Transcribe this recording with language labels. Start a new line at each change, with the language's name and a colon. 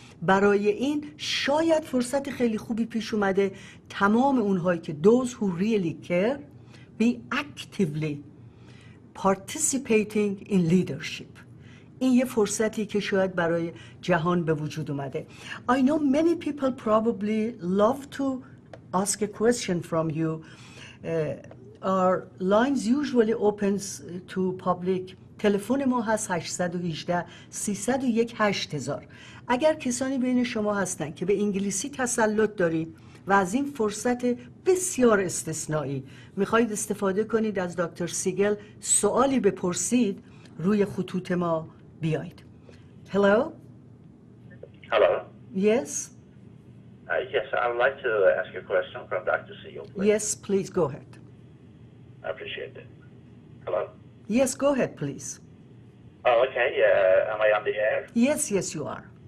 Persian: برای این شاید فرصت خیلی خوبی پیش اومده تمام اونهایی که
English: those who really care be actively participating in leadership.
Persian: این یه فرصتی که شاید برای جهان به وجود اومده.
English: I know many people probably love to ask a question from you. Our lines usually opens to public.
Persian: تلفن ما هست 818 301 8000. اگر کسانی بین شما هستن که به انگلیسی تسلط دارید و از این فرصت بسیار استثنایی میخواید استفاده کنید از دکتر سیگل سوالی بپرسید، روی خطوط ما بیایید.
English: Hello? Hello. Yes? Yes, I would like to ask a question from Dr. Siegel, please. Yes, please go ahead. I appreciate it. Hello? Yes, go ahead, please. Oh, okay. Am I on the air? Yes, yes, you are.